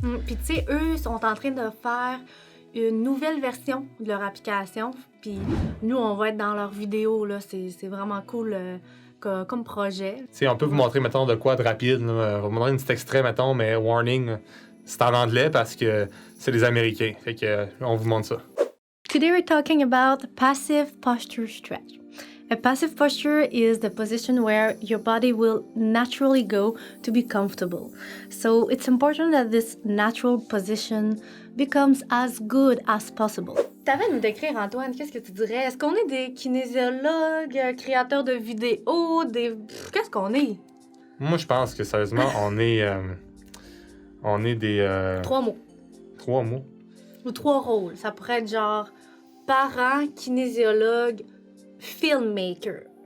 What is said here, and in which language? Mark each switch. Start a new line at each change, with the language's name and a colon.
French: Puis, tu sais, eux sont en train de faire une nouvelle version de leur application. Puis, nous, on va être dans leurs vidéos, là. C'est vraiment cool comme projet. On peut vous montrer, mettons, de quoi de rapide. Là. On va vous montrer un petit extrait, mettons, mais warning, c'est en anglais parce que c'est les Américains. Fait que on vous montre ça.
English: Today we're talking about passive posture stretch. A passive posture is the position where your body will naturally go to be comfortable. So it's important that this natural position becomes as good as possible.
French: T'avais à nous décrire, Antoine, qu'est-ce que tu dirais? Est-ce qu'on est des kinésiologues, créateurs de vidéos, Qu'est-ce qu'on est? Moi, je pense que, sérieusement, on est des... 3 mots. 3 mots? Ou 3 rôles. Ça pourrait être genre parent, kinésiologue, filmmaker.